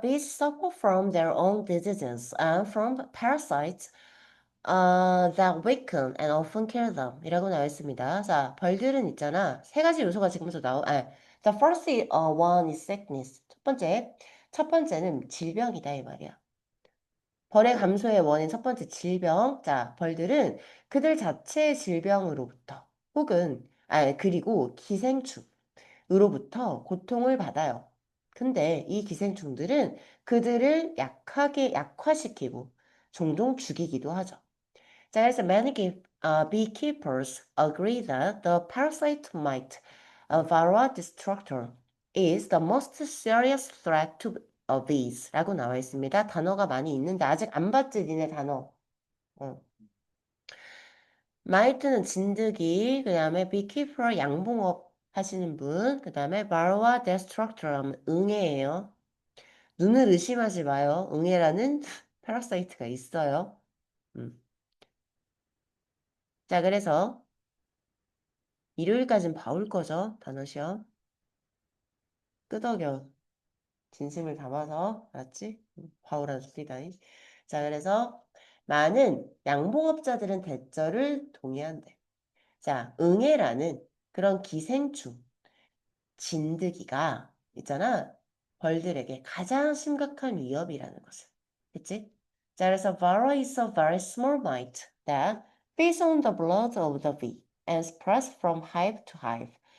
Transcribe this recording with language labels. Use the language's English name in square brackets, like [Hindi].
[English] Bees suffer from their own diseases and from parasites that weaken and often kill them. [Korean] 이라고 나와 있습니다. 자, 벌들은 있잖아. 세 가지 요소가 지금부터 [English] the first one is sickness. [Korean] 첫 번째는 질병이다, 이 말이야. 벌의 감소의 원인 첫 번째 질병. 자, 벌들은 그들 자체의 질병으로부터 혹은, 그리고 기생충으로부터 고통을 받아요. 근데 이 기생충들은 그들을 약화시키고 종종 죽이기도 하죠. 자, 그래서 [English] many beekeepers agree that the parasite mite, varroa destructor, is the most serious threat to bees [Korean] 라고 나와 있습니다. 단어가 많이 있는데 아직 안 봤지, 니네 단어. 어. 마이트는 진드기, 그 다음에 beekeeper 양봉업 하시는 분, 그 다음에 varroa destructor 하면 응애예요. 눈을 의심하지 마요. 응애라는 파라사이트가 있어요. 음. 자, 그래서 일요일까지는 봐올 거죠, 단어 시험. 끄덕여. 진심을 담아서, 알았지? 봐오라 줄리다이. 자, 그래서 많은 양봉업자들은 대절을 동의한대. 자, 응애라는 그런 기생충, 진드기가 있잖아. 벌들에게 가장 심각한 위협이라는 것을. 그치? 자, 그래서 [English] varroa is a very small mite that feeds on the blood of the bee and spreads from hive to hive.